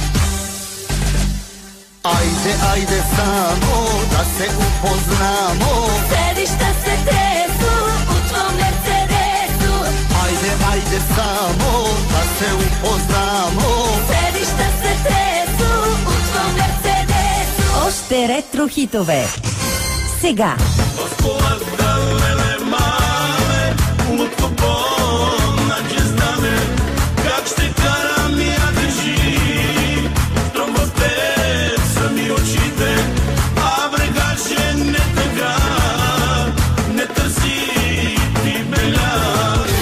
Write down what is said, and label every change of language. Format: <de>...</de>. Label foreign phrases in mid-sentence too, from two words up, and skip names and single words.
<sr>Ajde, ajde samo da se upoznamo, sedišta se tresu u tvom Mercedesu. ajde, ajde samo da se upoznamo, sedišta se tresu u tvom Mercedesu.</sr> <bg>Още ретро хитове. Сега. Как ще карам я държи, щом в теб са ми очите, а брегаше не така, не търси ти беля.</bg>